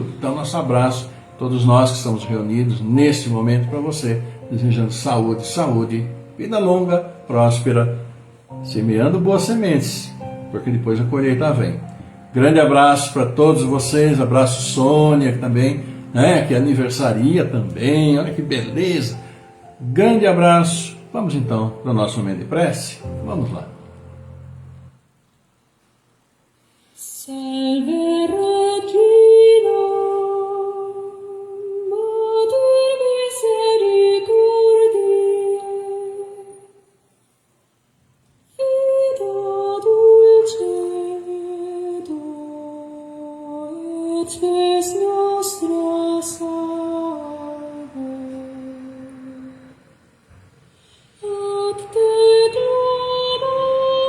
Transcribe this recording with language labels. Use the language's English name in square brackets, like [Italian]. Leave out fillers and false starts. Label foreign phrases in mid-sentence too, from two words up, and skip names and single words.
[Portuguese] Então nosso abraço, todos nós que estamos reunidos neste momento para você, desejando saúde, vida longa, próspera, semeando boas sementes, porque depois a colheita vem. Grande abraço para todos vocês, abraço Sônia que também, né, que aniversaria também, olha que beleza. Grande abraço. Vamos então para o nosso momento de prece? Vamos lá. [Latin] Salve Regina, Mater misericordiae, vita dulcedo, et spes nostra salve. Ad te clamo,